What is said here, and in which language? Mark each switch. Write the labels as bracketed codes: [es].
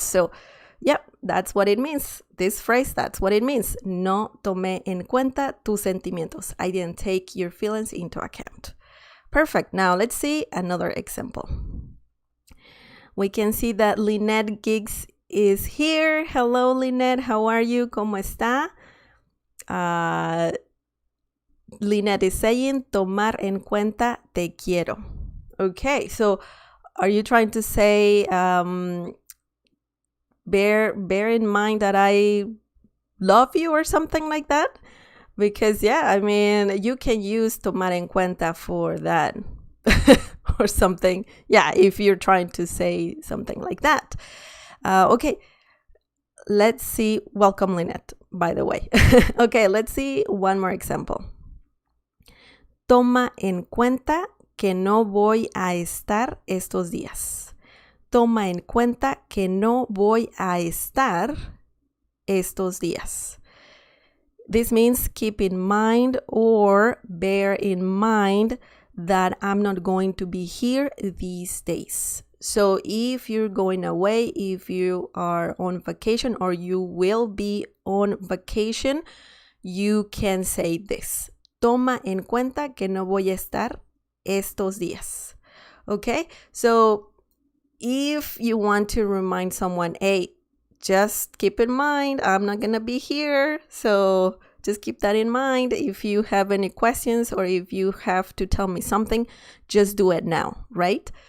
[en] So yep, that's what it means. This phrase, that's what it means. [es] No tomé en cuenta tus sentimientos. [en] I didn't take your feelings into account. Perfect. Now let's see another example. We can see that Lynette Giggs is here. Hello, Lynette. How are you? [es] ¿Cómo está? [en] Lynette is saying, [es] tomar en cuenta te quiero. [en] Okay, so are you trying to say, bear in mind that I love you or something like that? Because, yeah, I mean, you can use [es] tomar en cuenta [en] for that or something. Yeah, if you're trying to say something like that. Okay, let's see. Welcome, Lynette, by the way. Okay, let's see one more example. [es] Toma en cuenta que no voy a estar estos días. Toma en cuenta que no voy a estar estos días. [en] This means keep in mind or bear in mind that I'm not going to be here these days. So if you're going away, if you are on vacation or you will be on vacation, you can say this. [es] Toma en cuenta que no voy a estar estos días. [en] Okay? So if you want to remind someone, hey, just keep in mind, I'm not going to be here. So just keep that in mind. If you have any questions or if you have to tell me something, just do it now, right?